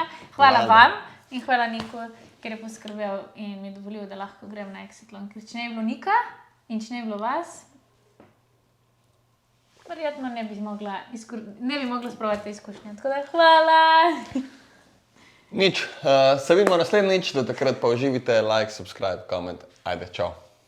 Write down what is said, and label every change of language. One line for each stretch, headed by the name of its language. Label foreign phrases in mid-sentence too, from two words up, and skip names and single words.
Slovenian: Hvala vam in hvala Niku, ker je poskrbel in mi dovolil, da lahko grem na Exatlon. Ker če ne bi bilo Nika in če ne bi bilo vas, verjetno ne bi mogla sprovati te izkušnje. Tako da hvala. Nič, se vidimo naslednjič, do takrat pa uživite,
English: like, subscribe, comment.
Slovenian: Ajde, čau.